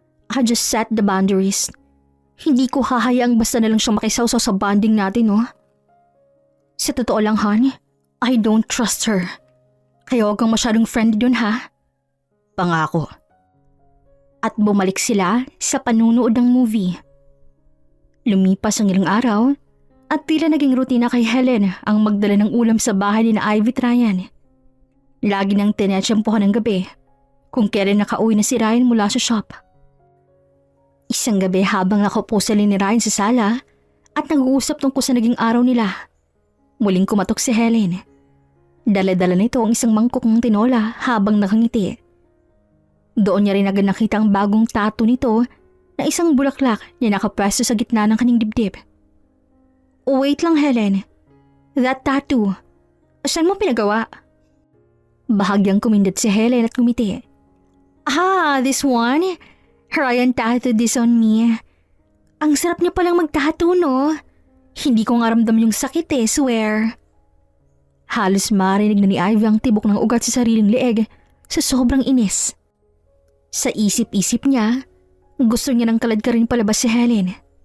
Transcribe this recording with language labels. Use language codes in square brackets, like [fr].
[en] I just set the boundaries. [tl] Hindi ko hahayaang basta na lang siyang makisawsaw sa bonding natin, no? Sa totoo lang, [en] hon, I don't trust her. [tl] Kaya huwag kang masyadong friendly dun, ha? Pangako. At bumalik sila sa panunood ng movie. Lumipas ang ilang araw at tila naging rutina kay Helen ang magdala ng ulam sa bahay ni Ivy at Ryan. Lagi nang tinetsyempohan ng gabi kung kailan nakauwi na si Ryan mula sa shop. Isang gabi habang nakaupo sila ni Ryan sa sala at nag-uusap tungkol sa naging araw nila, muling kumatok si Helen. Dala-dala nito ang isang mangkok ng tinola habang nakangiti. Doon niya rin agad nakita ang bagong tattoo nito na isang bulaklak na nakapwesto sa gitna ng kanyang dibdib. [en] Wait [tl] lang Helen, [en] that tattoo, [tl] saan mo pinagawa? Bahagyang kumindat si Helen at kumiti. [en] This one? Ryan tattooed this on me. [tl] Ang sarap niya palang mag-tattoo, no? Hindi ko nga ramdam yung sakit swear. Halos marinig na ni Ivy ang tibok ng ugat sa sariling leeg sa sobrang inis. Sa isip-isip niya, gusto niya ng kalad ka rin palabas si Helen.